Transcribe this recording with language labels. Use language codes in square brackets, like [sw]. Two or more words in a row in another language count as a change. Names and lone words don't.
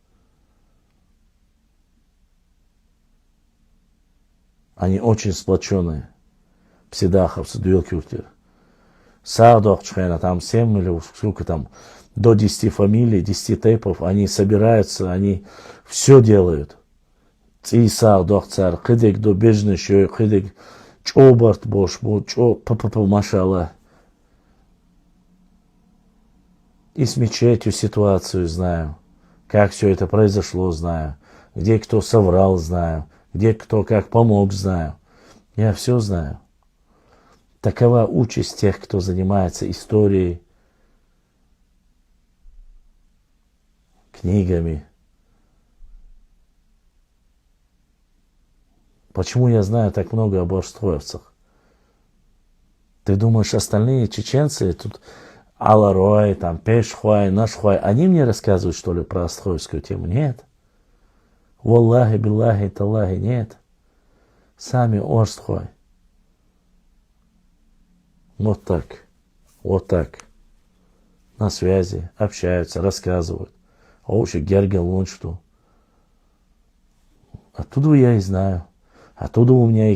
[ru] Они очень сплоченные. Псидаховцы, Дюлькюртер. Саудохчхена, там 7 или сколько там, до 10 фамилий, 10 тейпов, они собираются, они все делают. [ce] И Саудохцар, кыдек до бежнышой, кыдек чобарт бош, машалла. [ru] И с мечетью ситуацию знаю. Как все это произошло, знаю. Где кто соврал, знаю. Где кто как помог, знаю. Я все знаю. Такова участь тех, кто занимается историей, книгами. Почему я знаю так много об арстроевцах? Ты думаешь, остальные чеченцы, тут Аларой, там Пешхуай, Нашхуай, они мне рассказывают, что ли, про арстроевскую тему? Нет. [ar] والله، بالله، تالله, [ru] нет. Сами Орстхуай. Вот так. Вот так. На связи, общаются, рассказывают. Оуши Гергел Луншту. Оттуда я и знаю.